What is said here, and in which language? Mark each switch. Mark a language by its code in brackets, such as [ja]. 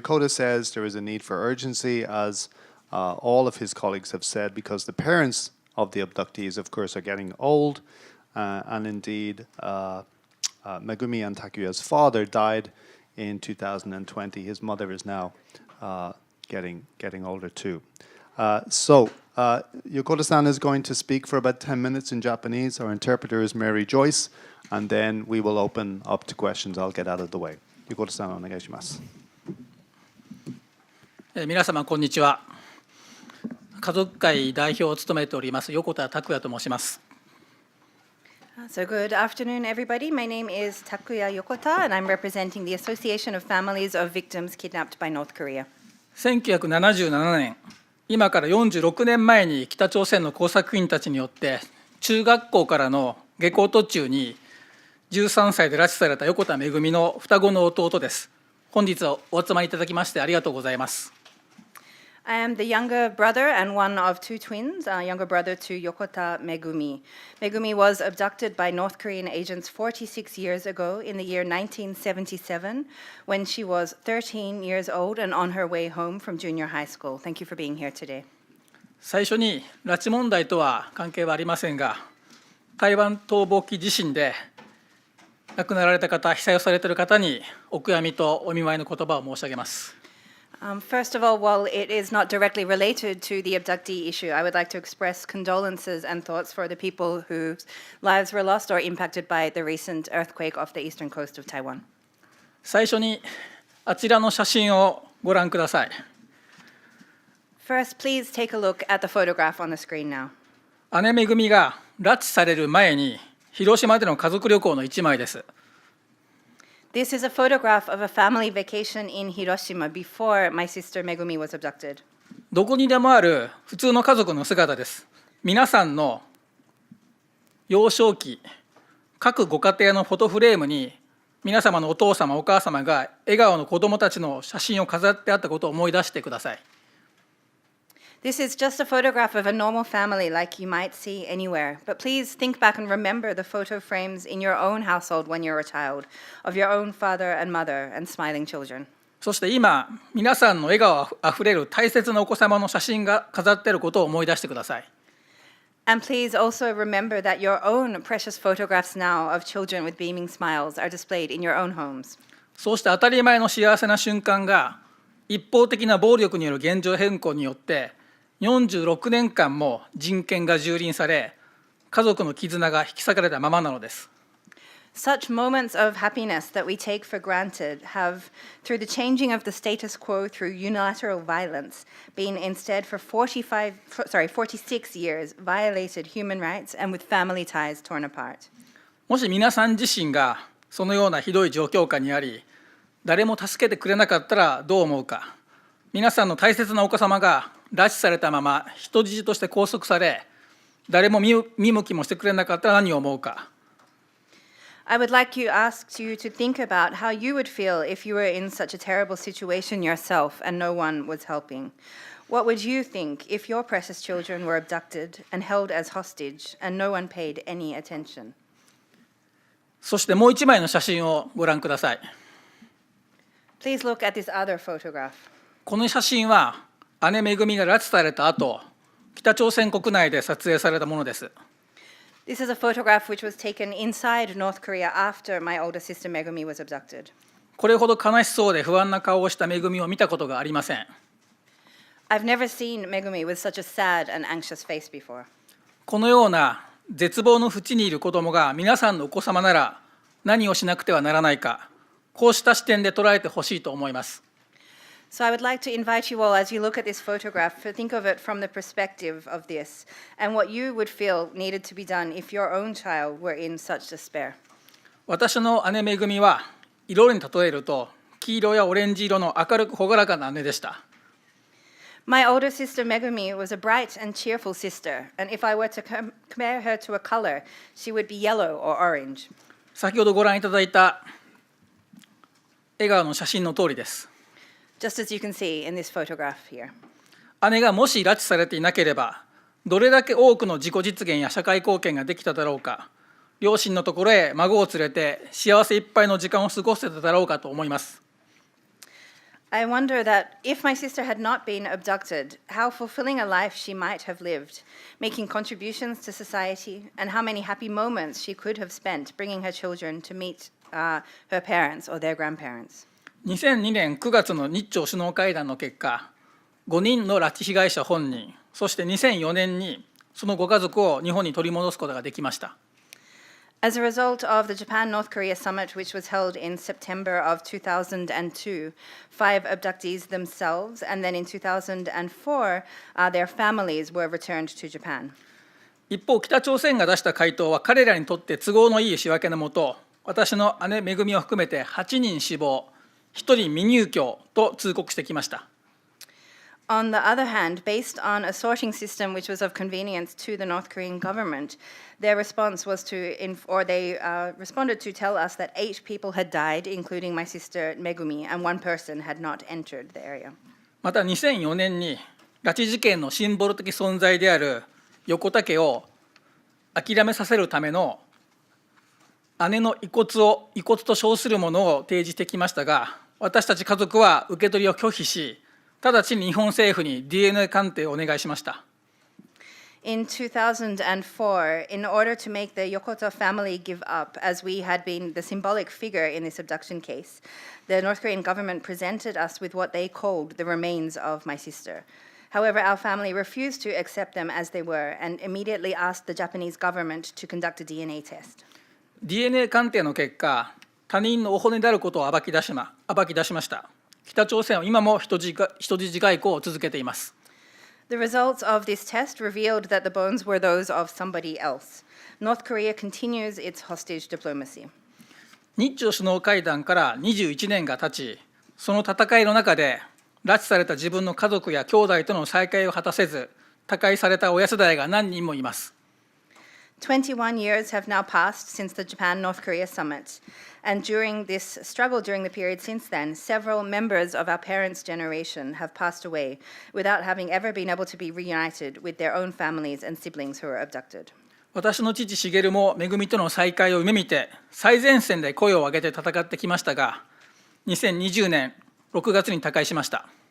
[en] Yokota says there is a need for urgency, as all of his colleagues have said, because the parents of the abductees, of course, are getting old, and indeed Megumi and Takuya's father died in 2020. His mother is now getting older too. Yokota-san is going to speak for about 10 minutes in Japanese. Our interpreter is Mary Joyce, and then we will open up to questions. I'll get out of the way. [ja] Yokota-san, お願いします。皆様こんにちは。家族会代表を務めております横田拓也と申します。 [en] So good afternoon, everybody. My name is Takuya Yokota, and I'm representing the Association of Families of Victims Kidnapped by North Korea. [ja] 1977年、今から46年前に北朝鮮の工作員たちによって中学校からの下校途中に13歳で拉致された横田めぐみの双子の弟です。本日はお集まりいただきましてありがとうございます。 [en] I am the younger brother and one of two twins, younger brother to Yokota Megumi. Megumi was abducted by North Korean agents 46 years ago in the year 1977 when she was 13 years old and on her way home from junior high school. Thank you for being here today. [ja] 最初に拉致問題とは関係はありませんが、台湾逃亡期地震で亡くなられた方、被災をされている方にお悔やみとお見舞いの言葉を申し上げます。 [en] First of all, while it is not directly related to the abductee issue, I would like to express condolences and thoughts for the people whose lives were lost or impacted by the recent earthquake off the eastern coast of Taiwan. [ja] 最初にあちらの写真をご覧ください。 [en] First, please take a look at the photograph on the screen now. [ja] 姉めぐみが拉致される前に広島での家族旅行の一枚です。 [en] This is a photograph of a family vacation in Hiroshima before my sister Megumi was abducted. [ja] どこにでもある普通の家族の姿です。皆さんの幼少期、各ご家庭のフォトフレームに皆様のお父様、お母様が笑顔の子どもたちの写真を飾ってあったことを思い出してください。 [en] This is just a photograph of a normal family like you might see anywhere. But please think back and remember the photo frames in your own household when you're a child, of your own father and mother and smiling children. [ja] そして今、皆さんの笑顔あふれる大切なお子様の写真が飾っていることを思い出してください。 [en] And please also remember that your own precious photographs now of children with beaming smiles are displayed in your own homes. [ja] そうして当たり前の幸せな瞬間が一方的な暴力による現状変更によって46年間も人権が蹂躙され、家族の絆が引き裂かれたままなのです。 [en] Such moments of happiness that we take for granted have, through the changing of the status quo through unilateral violence, been instead for 46 years violated human rights and with family ties torn apart. [ja] もし皆さん自身がそのようなひどい状況下にあり、誰も助けてくれなかったらどう思うか。皆さんの大切なお子様が拉致されたまま人質として拘束され、誰も見向きもしてくれなかったら何を思うか。 [en] I would like to ask you to think about how you would feel if you were in such a terrible situation yourself and no one was helping. What would you think if your precious children were abducted and held as hostage and no one paid any attention? [ja] そしてもう一枚の写真をご覧ください。 [en] Please look at this other photograph. [ja] この写真は姉めぐみが拉致された後、北朝鮮国内で撮影されたものです。 [en] This is a photograph which was taken inside North Korea after my older sister Megumi was abducted. [ja] これほど悲しそうで不安な顔をしためぐみを見たことがありません。 [en] I've never seen Megumi with such a sad and anxious face before. [ja] このような絶望の淵にいる子どもが皆さんのお子様なら何をしなくてはならないか、こうした視点で捉えてほしいと思います。 [en] So I would like to invite you all, as you look at this photograph, to think of it from the perspective of this and what you would feel needed to be done if your own child were in such despair. [ja] 私の姉めぐみは色に例えると黄色やオレンジ色の明るく朗らかな姉でした。 [en] My older sister Megumi was a bright and cheerful sister, and if I were to compare her to a color, she would be yellow or orange. [ja] 先ほどご覧いただいた笑顔の写真の通りです。 [en] Just as you can see in this photograph here. [ja] 姉がもし拉致されていなければ、どれだけ多くの自己実現や社会貢献ができただろうか、両親のところへ孫を連れて幸せいっぱいの時間を過ごせただろうかと思います。 [en] I wonder that if my sister had not been abducted, how fulfilling a life she might have lived, making contributions to society, and how many happy moments she could have spent bringing her children to meet her parents or their grandparents. [ja] 2002年9月の日朝首脳会談の結果、5人の拉致被害者本人、そして2004年にそのご家族を日本に取り戻すことができました。 [en] As a result of the Japan-North Korea summit, which was held in September of 2002, 5 abductees themselves, and then in 2004, their families were returned to Japan. [ja] 一方、北朝鮮が出した回答は彼らにとって都合のいい仕分けのもと、私の姉めぐみを含めて8人死亡、1人未入居と通告してきました。 [en] On the other hand, based on a sorting system which was of convenience to the North Korean government, their response was they responded to tell us that 8 people had died, including my sister Megumi, and 1 person had not entered the area. [ja] また2004年に拉致事件のシンボル的存在である横田家を諦めさせるための姉の遺骨と称するものを提示してきましたが、私たち家族は受け取りを拒否し、直ちに日本政府に DNA 鑑定をお願いしました。 [en] In 2004, in order to make the Yokota family give up, as we had been the symbolic figure in this abduction case, the North Korean government presented us with what they called the remains of my sister. However, our family refused to accept them as they were and immediately asked the Japanese government to conduct a DNA test. [ja] DNA 鑑定の結果、他人のお骨であることを暴き出しました。北朝鮮は今も人質外交を続けています。 [en] The results of this test revealed that the bones were those of somebody else. North Korea continues its hostage diplomacy. [ja] 日朝首脳会談から21年が経ち、その戦いの中で拉致された自分の家族や兄弟との再会を果たせず、他界された親世代が何人もいます。 [en] 21 years have now passed since the Japan-North Korea summit, and during this struggle during the period since then, several members of our parents' generation have passed away without having ever been able to be reunited with their own families and siblings who were abducted. [ja] 私の父茂もめぐみとの再会を夢見て最前線で声を上げて戦ってきましたが、2020年6月に他界しました。